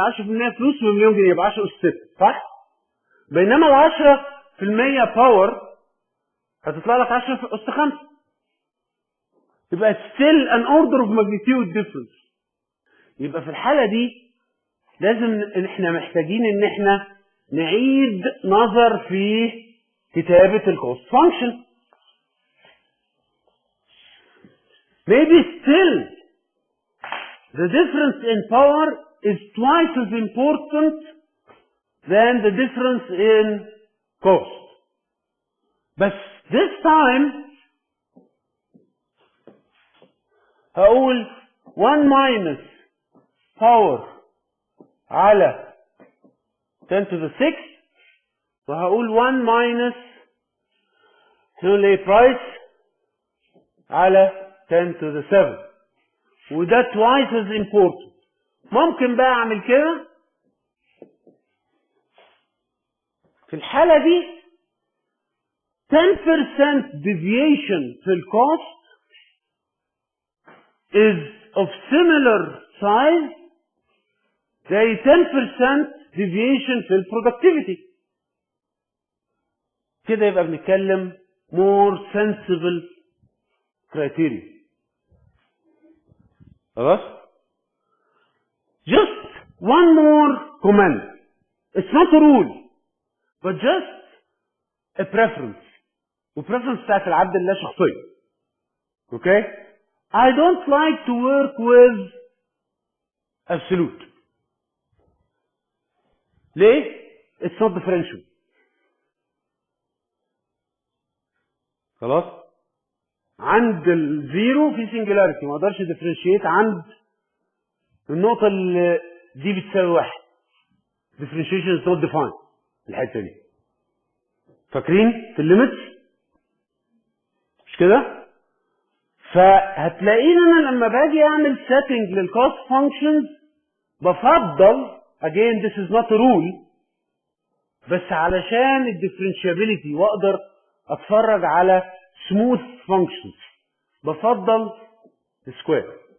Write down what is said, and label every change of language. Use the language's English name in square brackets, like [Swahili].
[Arabic] 10% فلوس بمليون جنيه يبقى 10 أس 6، صح؟ بينما ال 10% باور هتطلع لك 10 أس 5، يبقى [English] still an order of magnitude difference. [Arabic] يبقى في الحالة دي لازم احنا محتاجين ان احنا نعيد نظر في كتابة الكوست فانكشن. [English] Maybe still the difference in power is twice as important than the difference in cost. بس this time هقول 1 minus power على 10 to the 6، وهقول 1 minus price على 10 to the 7، وده twice as important. [Arabic] ممكن بقى اعمل كده في الحالة دي 10% deviation في الكوست [English] is of similar size [Arabic] زي 10% deviation في البرودكتيفيتي. كده يبقى بنتكلم [English] more sensible criteria. [Arabic] خلاص؟ [English] Just one more comment. It's not a rule, but just a preference. [Arabic] وpreference بتاعت العبد الله شخصيا. [English] Okay? I don't like to work with absolute. [Arabic] ليه؟ [English] It's not differential. [Arabic] خلاص؟ عند الزيرو في singularity، ما اقدرش differentiate عند النقطة اللي دي بتساوي 1. [English] differentiation is not defined [Arabic] الحتة دي. فاكرين في الليميتس؟ مش كده؟ فهتلاقيني انا لما باجي اعمل setting للcost functions بفضل [English] again this is not a rule، [Arabic] بس علشان الديفرنشابيلتي واقدر اتفرج على smooth functions بفضل square.